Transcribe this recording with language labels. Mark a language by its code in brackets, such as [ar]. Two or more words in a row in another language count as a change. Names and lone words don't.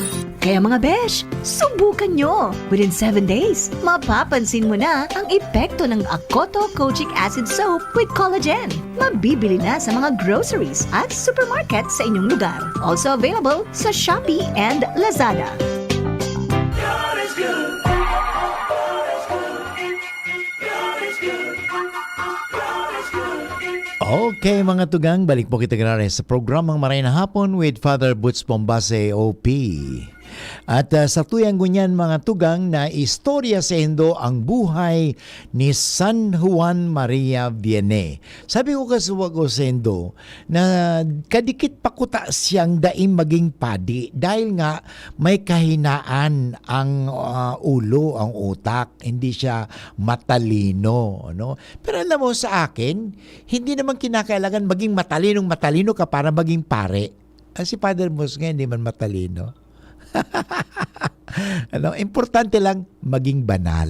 [tl] Kaya mga besh, subukan nyo! Within 7 days, mapapansin mo na ang epekto ng Akoto Kojic Acid Soap with Collagen. Mabibili na sa mga groceries at supermarket sa inyong lugar. [en] Also available sa Shopee and Lazada. [bik] Okay mga tugang, balik po kita ganari sa programang Maray na Hapon with Father Butch Bombase OP. At sa tuyang gunyan mga tugang na istorya sa Indo ang buhay ni San Juan Maria Vianney. Sabi ko kasuwag sa Indo na kadikit pakuta siyang daing maging padi dahil nga may kahinaan ang ulo, ang utak. [tl] Hindi siya matalino. No? Pero alam mo sa akin, hindi naman kinakailangan maging matalino ka para maging pare. Si Father Musga hindi man matalino. Importante lang maging banal.